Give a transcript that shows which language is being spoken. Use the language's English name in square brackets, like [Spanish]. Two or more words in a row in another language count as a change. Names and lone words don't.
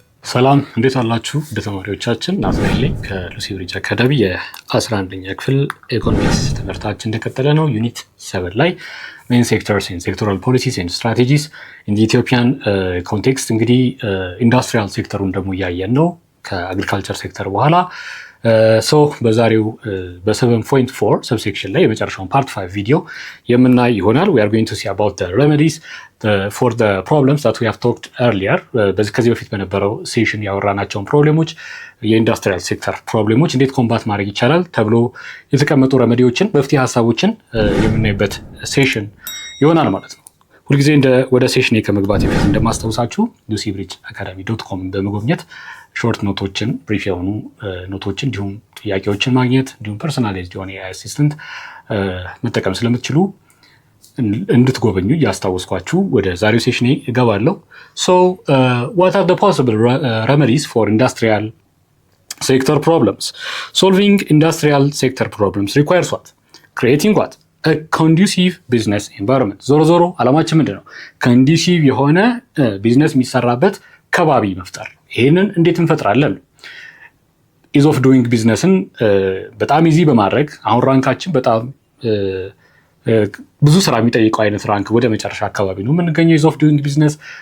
[Amharic] ሰላም እንዴት አላችሁ? እንደ ተማሪዎቻችን ናትናኤል ከሉሲ ብሪጅ አካዳሚ የ11ኛ ክፍል ኢኮኖሚክስ ትምህርታችን እንደቀጠለ ነው። ዩኒት 7 ላይ [English] main sectors and sectoral policies and strategies in the Ethiopian context [Amharic] እንግዲህ [English] industrial sector [Amharic] ደግሞ እያየን ነው [English] agriculture sector [Amharic] በኋላ በዛሬው በ7.4 ሰብሴክሽን ላይ የመጨረሻውን ፓርት 5 ቪዲዮ የምናይ ይሆናል። [English] we are going to see about the remedies for the problems that we have talked earlier [Amharic] ከዚህ በፊት በነበረው ሴሽን ያወራናቸውን ፕሮብሌሞች [English] industrial sector [Amharic] ፕሮብሌሞች እንዴት ኮምባት ማድረግ ይቻላል ተብሎ የተቀመጡ ረሜዲዎችን መፍትሄ ሀሳቦችን የምናይበት ሴሽን ይሆናል ማለት ነው። ሁልጊዜ ወደ ሴሽን ከመግባት በፊት እንደማስታውሳችሁ lucybridgeacademy.com በመጎብኘት [English] short notes [Amharic] ብሪፍ የሆኑ ኖቶችን እንዲሁም ጥያቄዎችን ማግኘት እንዲሁም ፐርሰናላይዝድ የሆነ [English] AI assistant [Amharic] መጠቀም ስለምትችሉ እንድትጎበኙ ያስታውስኳችሁ ወደ ዛሬው ሴሽን እገባለሁ። [English] what are the possible remedies for industrial sector problems? Solving industrial sector problems requires what? Creating what? A conducive business environment. [Amharic] ዞሮ ዓላማችን ምንድነው? conducive የሆነ ቢዝነስ የሚሰራበት ከባቢ መፍጠር። ይሄንን እንዴት እንፈጥራለን? [English] ease of doing business [Amharic] በጣም ኢዚ በማድረግ አሁን ራንካችን በጣም ብዙ ስራ የሚጠይቀው አይነት ራንክ ወደ መጨረሻ አካባቢ ነው የምንገኘው። [English] ease of doing business